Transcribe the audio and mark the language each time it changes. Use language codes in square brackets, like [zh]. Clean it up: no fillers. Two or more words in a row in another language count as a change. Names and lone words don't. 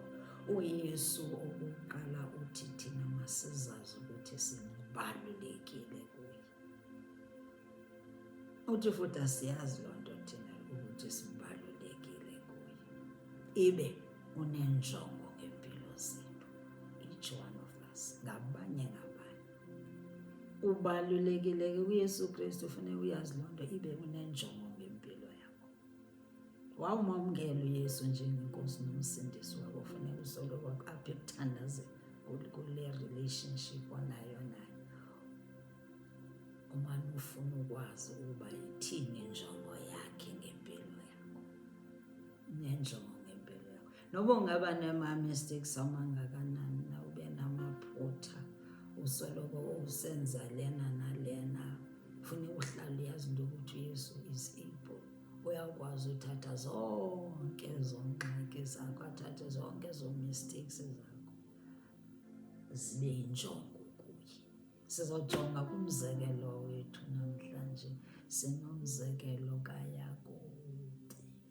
[xh] UYesu okokuqala uthi thina masizazi ukuthi sibalulekile kuye. Uthi futhi asiyazi loo nto thina ukuthi sibalulekile kuye. Ibe unenjongo ngempilo zethu. [en] Each one of us. [xh] Ngabanye. Ubalulekile ke kuYesu Kristu, ufanele uyazi loo nto, ibe unenjongo ngempilo yakho. Wawumamkela uYesu njengenkosi nomsindisi wakho, ufanele usoloko apha ekuthandazeni kule relationship onayo naye. Umane ufuna ukwazi ukuba ithini injongo yakhe ngempilo yakho. Nenjongo ngempilo yakho. Noba ungaba nema-mistakes amangakanani na, ube namaphutha, usoloko usenza lena nalena, ufune uhlale uyazi into ukuthi uYesu [en] is able. [xh] Uyakwazi uthatha zonke ezo ngxaki zakho, athathe zonke ezo mistakes zakho, zibe yinjongo kuye. Sizojonga kumzekelo wethu namhlanje. Sinomzekelo kaYakobi.